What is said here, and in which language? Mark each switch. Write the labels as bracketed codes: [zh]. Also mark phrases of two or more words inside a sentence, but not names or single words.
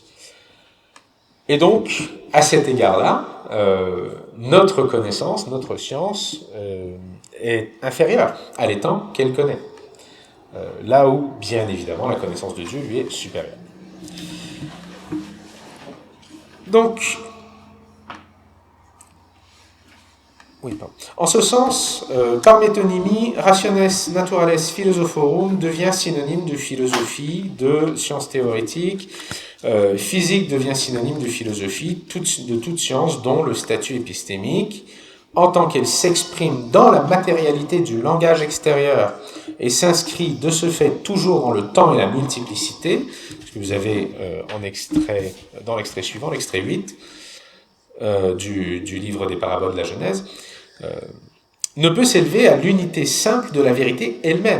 [fr] Et donc, à cet égard-là, notre connaissance, notre science est inférieure à l'étang qu'elle connaît. Là où, bien évidemment, la connaissance de Dieu lui est supérieure. Donc, en ce sens, par métonymie, [la] rationes naturales philosophorum [fr] devient synonyme de philosophie, de science théorétique, physique devient synonyme de philosophie, de toute science dont le statut épistémique, en tant qu'elle s'exprime dans la matérialité du langage extérieur et s'inscrit de ce fait toujours dans le temps et la multiplicité, ce que vous avez dans l'extrait suivant, l'extrait 8 du livre des paraboles de la Genèse, ne peut s'élever à l'unité simple de la vérité elle-même.